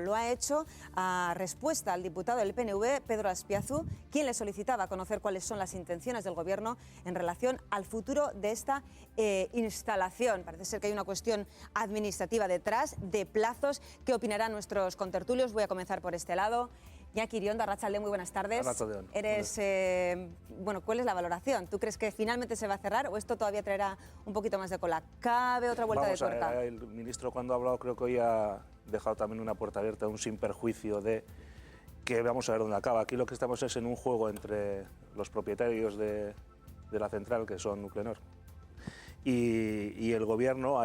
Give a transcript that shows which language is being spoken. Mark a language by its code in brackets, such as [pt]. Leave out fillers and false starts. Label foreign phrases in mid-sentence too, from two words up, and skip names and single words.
[es] Lo ha hecho a respuesta al diputado del PNV, Pedro Azpiazu, quien le solicitaba conocer cuáles son las intenciones del Gobierno en relación al futuro de esta instalación. Parece ser que hay una cuestión administrativa detrás, de plazos. ¿Qué opinarán nuestros contertulios? Voy a comenzar por este lado. Iñaki Iriondo, arratsalde, muy buenas tardes. ¿Cuál es la valoración? ¿Tú crees que finalmente se va a cerrar o esto todavía traerá un poquito más de cola? ¿Cabe otra vuelta de tuerca? El ministro, cuando ha hablado, creo que hoy ha dejado también una puerta abierta, un sin perjuicio de que vamos a ver dónde acaba. Aquí lo que estamos es en un juego entre los propietarios de la central, que son Nuclenor, y el Gobierno.